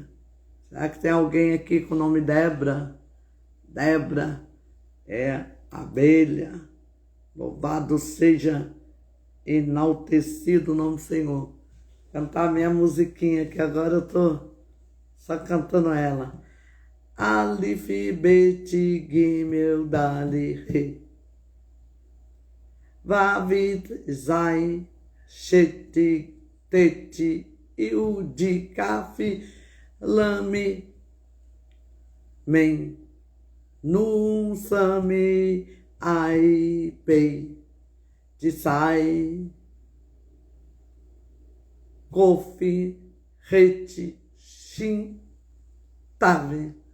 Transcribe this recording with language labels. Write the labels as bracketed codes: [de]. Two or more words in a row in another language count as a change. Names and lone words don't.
[pt] Será que tem alguém aqui com o nome Débora? Débora é abelha. Louvado seja, enaltecido o nome do Senhor. Cantar minha musiquinha, que agora eu estou só cantando ela. [he] אלף, בית, גימל, דלת, הא. וו, זין, חית, טית, יוד, כף, למד, מם, נון, סמך, עין, פא, צדי, קוף, ריש, שין, תו.